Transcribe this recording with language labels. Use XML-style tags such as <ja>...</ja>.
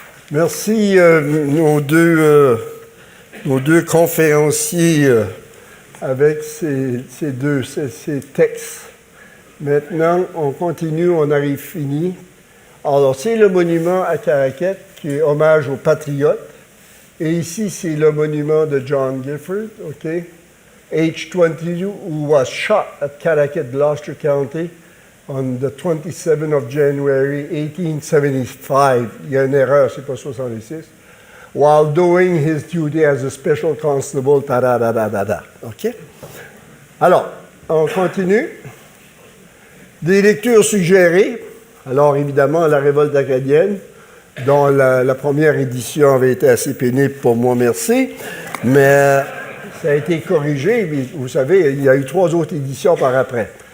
<fr>Merci nos deux conférenciers avec ces textes. Maintenant, on continue, on arrive fini. Alors, c'est le monument à Caraquet qui est hommage aux patriotes. Et ici, c'est le monument de John Gifford, okay?</fr> <en>Age 22, who was shot at Caraquet, Gloucester County, on the 27th of January, 1875.</en> <fr>Il y a une erreur, c'est pas 66.</fr> <en>While doing his duty as a special constable,</en> <fr>ta-da-da-da-da-da. OK? Alors, on continue. Des lectures suggérées. Alors, évidemment, la révolte acadienne, dont la première édition avait été assez pénible pour moi, merci. Mais ça a été corrigé. Vous savez, il y a eu 3 autres éditions par après.</fr>